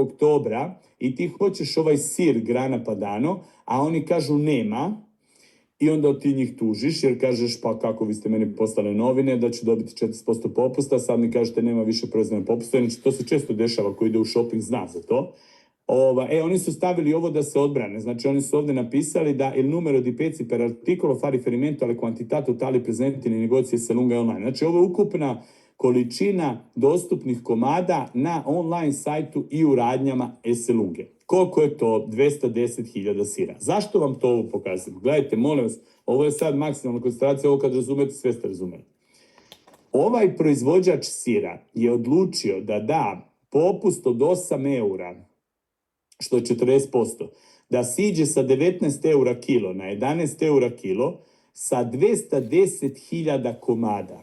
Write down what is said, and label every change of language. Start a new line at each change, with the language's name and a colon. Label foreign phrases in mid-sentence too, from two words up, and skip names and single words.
Serbian: oktobra i ti hoćeš ovaj sir Grana Padano, a oni kažu nema, i onda ti njih tužiš jer kažeš pa kako vi ste meni poslali novine da ću dobiti 40% popusta, sad mi kažete nema više proizvodne popusta, znači to se često dešava ko ide u shopping zna za to. Oni su stavili ovo da se odbrane, znači oni su ovde napisali da
Italian: il numero di pezzi per articolo fa riferimento alle quantità totali presenti nei negozi Esse Lunga online.
Serbian: Znači ovo je ukupna količina dostupnih komada na online sajtu i u radnjama Esse Lunge. Koliko je to? 210.000 sira. Zašto vam to ovo pokazujem? Gledajte, molim vas, ovo je sad maksimalna koncentracija, ovo kad razumete, sve ste razumeli. Ovaj proizvođač sira je odlučio da da popust od 8 eura, što je 40%, da siđe sa 19 eura kilo na 11 eura kilo sa 210.000 komada.